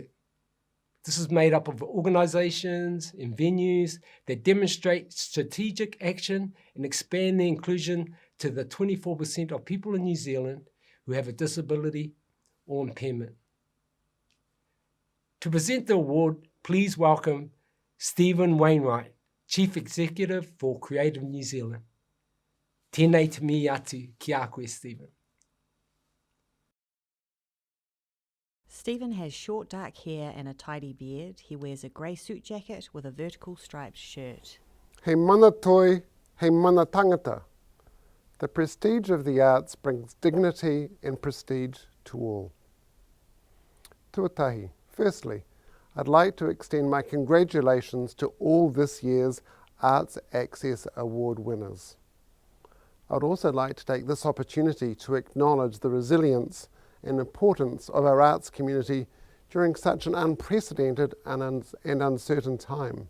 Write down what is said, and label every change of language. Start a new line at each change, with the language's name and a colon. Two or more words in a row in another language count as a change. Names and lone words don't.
English: This is made up of organisations and venues that demonstrate strategic action and expand the inclusion to the 24% of people in New Zealand who have a disability or impairment. To present the award, please welcome Stephen Wainwright, Chief Executive for Creative New Zealand.
Māori: Tēnei te mihi atu ki a koe, Stephen.
English: Stephen has short dark hair and a tidy beard. He wears a grey suit jacket with a vertical striped shirt.
Māori: He mana toi, he mana tangata.
English: The prestige of the arts brings dignity and prestige to all. Tuatahi, firstly, I'd like to extend my congratulations to all this year's Arts Access Award winners. I'd also like to take this opportunity to acknowledge the resilience and importance of our arts community during such an unprecedented and uncertain time.